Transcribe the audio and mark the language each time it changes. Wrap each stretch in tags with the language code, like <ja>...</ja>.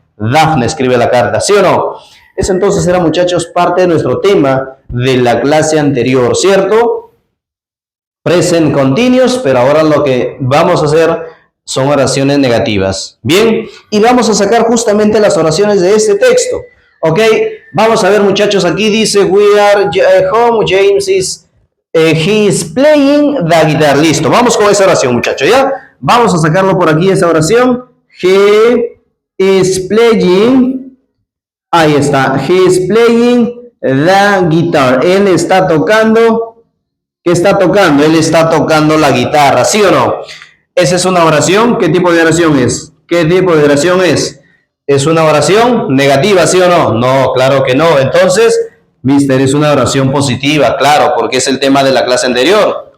<es>Dafne escribe la carta, ¿sí o no? Eso entonces era, muchachos, parte de nuestro tema de la clase anterior, ¿cierto? Present continuous, pero ahora lo que vamos a hacer son oraciones negativas. Bien, y vamos a sacar justamente las oraciones de este texto. Ok, vamos a ver muchachos, aquí dice,</es> <en>we are home, James is, he is playing the guitar.</en> <es>Listo, vamos con esa oración muchachos, ¿ya? Vamos a sacarlo por aquí, esa oración.</es> <en>He is playing,</en> <es>ahí está,</es> <en>he is playing the guitar.</en> <es>Él está tocando, ¿qué está tocando? Él está tocando la guitarra, ¿sí o no? Esa es una oración. ¿Qué tipo de oración es? ¿Qué tipo de oración es? ¿Es una oración negativa, sí o no? No, claro que no. Entonces, mister, es una oración positiva, claro, porque es el tema de la clase anterior.</es>